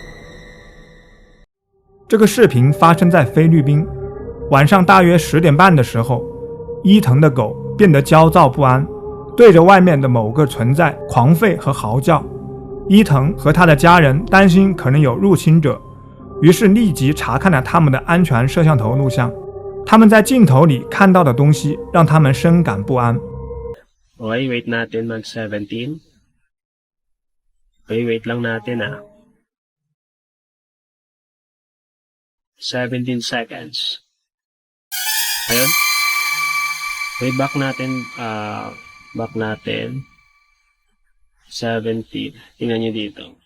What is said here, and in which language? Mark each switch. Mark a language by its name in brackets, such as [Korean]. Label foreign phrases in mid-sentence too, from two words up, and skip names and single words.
[Chinese] 这个视频发生在菲律宾，晚上大约10点半的时候，伊藤的狗变得焦躁不安，对着外面的某个存在狂吠和嚎叫。伊藤和他的家人担心可能有入侵者，于是立即查看了他们的安全摄像头录像。他们在镜头里看到的东西让他们深感不安。 [Filipino] Okay, wait natin mag 17. Okay, wait lang natin 17 seconds. Ayun. Okay, back natin 17. Tingnan nyo dito.